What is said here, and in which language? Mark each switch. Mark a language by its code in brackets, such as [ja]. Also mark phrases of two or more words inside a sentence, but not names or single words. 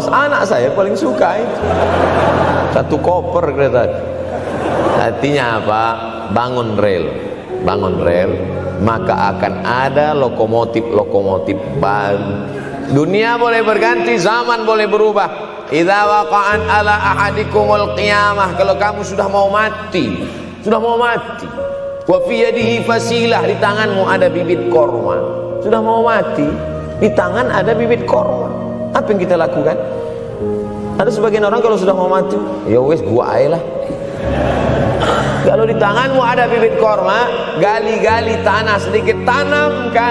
[id] Anak saya paling suka itu. Satu koper kereta. Artinya apa? Bangun rel, maka akan ada lokomotif baru. Dunia boleh berganti, zaman boleh berubah. [ar] إذا وقعت على أحدكم القيامة, [id] kalau kamu sudah mau mati, [ar] وفي يده فسيلة, [id] di tanganmu ada bibit korma. Sudah mau mati, di tangan ada bibit korma. Apa yang kita lakukan? Ada sebagian orang kalau sudah mau mati, ya wes gua aja lah. Kalau di tanganmu ada bibit korma, gali-gali tanah sedikit, tanamkan.